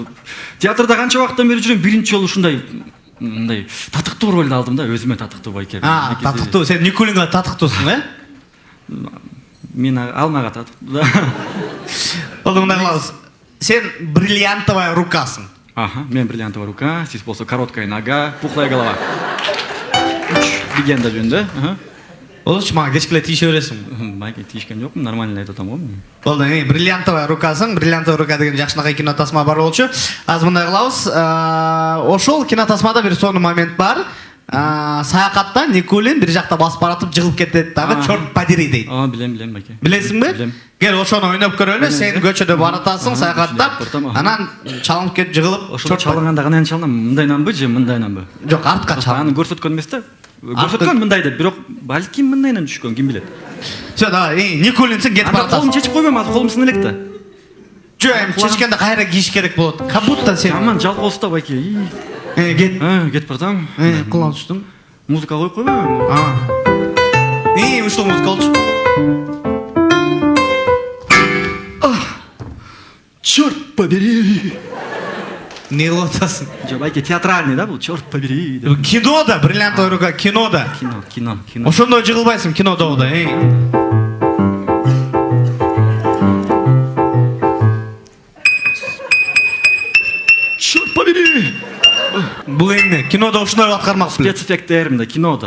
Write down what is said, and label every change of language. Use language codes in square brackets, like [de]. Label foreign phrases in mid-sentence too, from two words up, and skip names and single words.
[ky] Театрда канча вакыттан бери жүрөм, биринчи жолу ушундай мындай татыктуу ролду алдым да, өзүмө татыктуу, байке. Татыктуу, сен Никулинге татыктуусуң, Мен ал мага татыктуу. Болду, мындай кылабыз. Сен [ru] бриллиантовая рукасың. [ky] Мен [ru] бриллиантовая рука, [ky] сиз болсо [ru] короткая нога, пухлая голова. [ky] Легенда жөнүндө. Болчу, мага кечкеле тийише бересиң. Байке, тийишкен жокмун, нормально айтып атам го. Болду, [ru] бриллиантовая рукасың. Бриллиантовая рука [ky] деген жакшынакай кинотасма бар болчу. Азыр мындай кылабыз. Ошол кинотасмада бир сонун момент бар. Саякатта Никулин бир жакта басып баратып жыгылып кетет дагы, [ru] чорт подери [ky] дейт. Билем, байке. Билесиңби? Билем. Кел, ошону ойноп көрөлү. Сен көчөдө баратасың, саякаттап, анан чалынып кетип жыгылып. Ошол чалынганда кандай чалынам? Мындайнанбы же мындайнанбы? Жок, артка чал. Аны көрсөткөн эмес да. Көрсөткөн мындай деп, бирок балким мындайнан түшкөн, ким билет. [ru] Всё, давай, [ky] Никулинсиң, кетип баратасың. Колум чечип койбойм, азыр колум сына элек да. Жок, чечкенде кайра кийиш керек болот. [ru] Как будто [ky] сен Аман жалкоос да, байке. кет. Кетип баратам. Кулдан түштүң. Музыка коюп койбойбу? Ушул музыка болчу. [ru] Черт побери! [ky] Не кылып атасың? Жок, байке, театральный да бул, [ru] черт побери. Кинода, бриллиантовая рука, [ky] кинода. Кино. Ошондой жыгылбайсың кинода да, [ru] Черт побери! [ky] Бул эмне? Кинода ушундай аткармак. Спецэффекттер мында кинода.